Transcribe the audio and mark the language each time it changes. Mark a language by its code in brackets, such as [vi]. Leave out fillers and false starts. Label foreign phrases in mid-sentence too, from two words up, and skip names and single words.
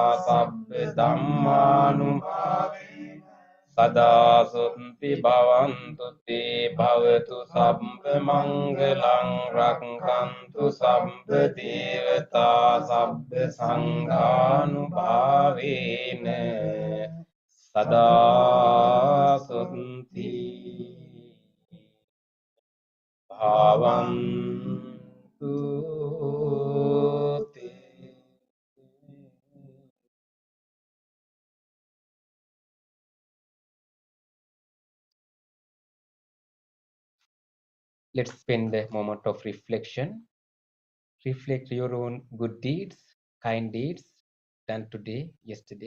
[pi] සබ්බ ධම්මානුභාවේන සදා සුත්ති භවන්තු තේ භවතු සබ්බ මංගලං රක්ඛන්තු සබ්බ දේවතා සබ්බ සංඝානුභාවේන සදා සුත්ති භවන්තු තේ. [en] Let's spend a moment of reflection. Reflect your own good deeds, kind deeds done today, yesterday.